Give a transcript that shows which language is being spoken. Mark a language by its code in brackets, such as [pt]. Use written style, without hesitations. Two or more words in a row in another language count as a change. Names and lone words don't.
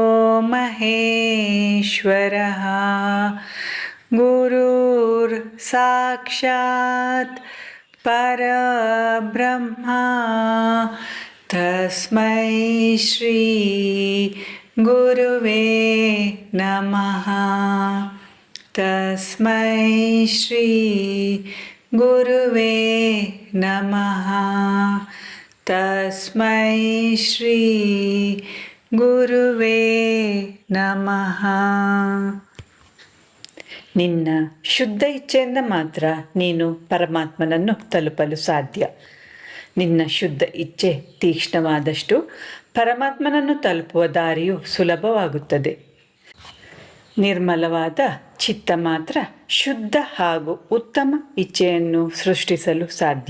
[sa] ಮಹೇಶ್ವರಃ ಗುರುರ್ ಸಾಕ್ಷಾತ್ ಪರಬ್ರಹ್ಮ ತಸ್ಮೈ ಶ್ರೀ ಗುರುವೇ ನಮಃ. ತಸ್ಮೈ ಶ್ರೀ ಗುರುವೇ ನಮಃ. ತಸ್ಮೈ ಶ್ರೀ ಗುರುವೇ ನಮಃ. [kn] ನಿನ್ನ ಶುದ್ಧ ಇಚ್ಛೆಯಿಂದ ಮಾತ್ರ ನೀನು ಪರಮಾತ್ಮನನ್ನು ತಲುಪಲು ಸಾಧ್ಯ. ನಿನ್ನ ಶುದ್ಧ ಇಚ್ಛೆ ತೀಕ್ಷ್ಣವಾದಷ್ಟು ಪರಮಾತ್ಮನನ್ನು ತಲುಪುವ ದಾರಿಯು ಸುಲಭವಾಗುತ್ತದೆ. ನಿರ್ಮಲವಾದ ಚಿತ್ತ ಮಾತ್ರ ಶುದ್ಧ ಹಾಗೂ ಉತ್ತಮ ಇಚ್ಛೆಯನ್ನು ಸೃಷ್ಟಿಸಲು ಸಾಧ್ಯ.